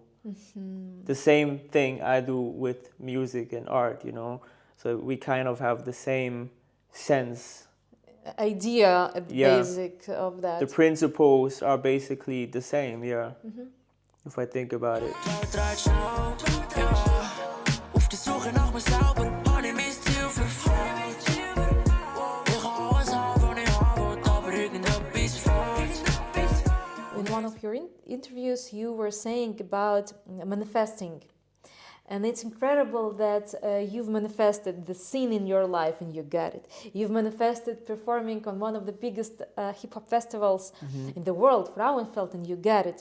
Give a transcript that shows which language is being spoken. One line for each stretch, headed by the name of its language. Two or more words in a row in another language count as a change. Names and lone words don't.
English: The same thing I do with music and art, you know. So we kind of have the same sense. Idea at the Yeah. basic of that. The principles are basically the same, yeah. If I think about it.
Dutch: Draait snel, ja.
German: Auf der Suche nach mir selber, hab ich mein Ziel verfolgt. Ich hab alles an, was ich haben wollte, aber irgendetwas fehlt.
English: In one of your interviews, you were saying about manifesting. And it's incredible that you've manifested the scene in your life and you got it. You've manifested performing on one of the biggest hip-hop festivals in the world, Frauenfeld, and you got it.